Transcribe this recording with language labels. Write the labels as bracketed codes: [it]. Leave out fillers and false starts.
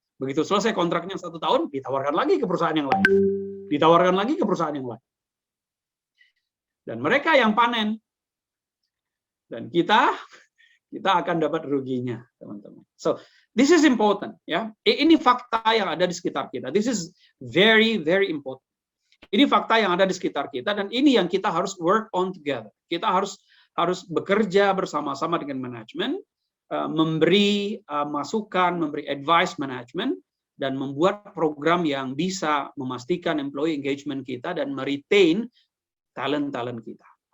[id] Begitu selesai kontraknya 1 tahun, ditawarkan lagi ke perusahaan yang lain. Ditawarkan lagi ke perusahaan yang lain. Dan mereka yang panen. Dan kita akan dapat ruginya, teman-teman. [en] So, this is important, [id] ya. Ini fakta yang ada di sekitar kita. [en] This is very, very important. [id] Ini fakta yang ada di sekitar kita, dan ini yang kita harus [en] work on together. [id] Kita harus bekerja bersama-sama dengan manajemen, memberi masukan, memberi advice manajemen, dan membuat program yang bisa memastikan employee engagement kita dan meretain talent-talent kita.